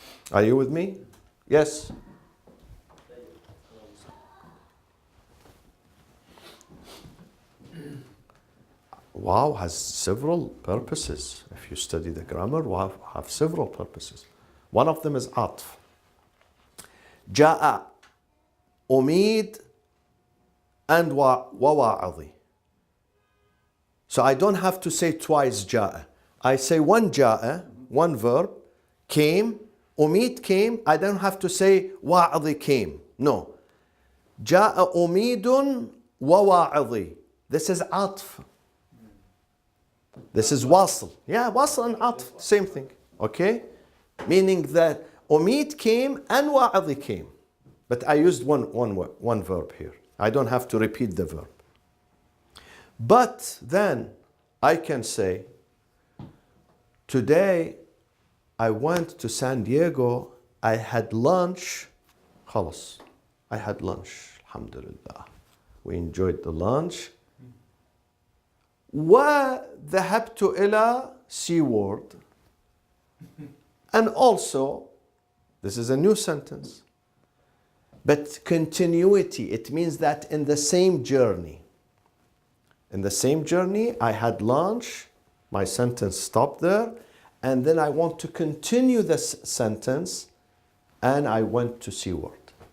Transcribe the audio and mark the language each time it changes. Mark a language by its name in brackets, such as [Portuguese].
[English] Are you with me? Yes. Wow has several purposes. If you study the grammar, wow have several purposes. One of them is atf. [Arabic] جاء, أميد, and وواعظي. [English] So I don't have to say twice جاء. I say one جاء, one verb, came, أميد came, I don't have to say واعظي came. No. [Arabic] جاء أميد وواعظي. [English] This is عطف. This is wasl. Yeah, wasl and atf, same thing. Okay? Meaning that Umid came and wa'adhi came. But I used one verb here. I don't have to repeat the verb. But then I can say, today I went to San Diego, I had lunch. خلاص. I had lunch. Alhamdulillah. We enjoyed the lunch. [Arabic] وذهبت إلى SeaWorld. [English] And also, this is a new sentence. But continuity, it means that in the same journey. In the same journey, I had lunch, my sentence stopped there, and then I want to continue this sentence, and I went to SeaWorld.